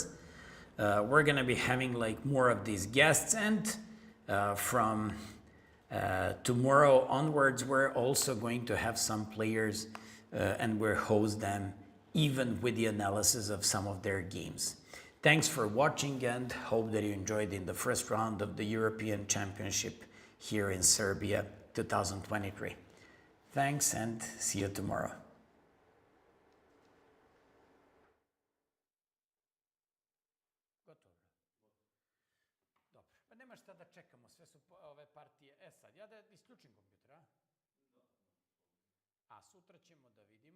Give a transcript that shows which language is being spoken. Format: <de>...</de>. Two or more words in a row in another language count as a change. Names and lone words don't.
<en>We're going to be having like more of these guests, and from tomorrow onwards, we're also going to have some players and we'll host them even with the analysis of some of their games. Thanks for watching, and hope that you enjoyed in the first round of the European Championship here in Serbia 2023. Thanks, and see you tomorrow.</en> <sr>Dobro, pa nema šta da čekamo, sve su ove partije. Sad, ja da isključim kompjuter, a? A sutra ćemo da vidimo.</sr>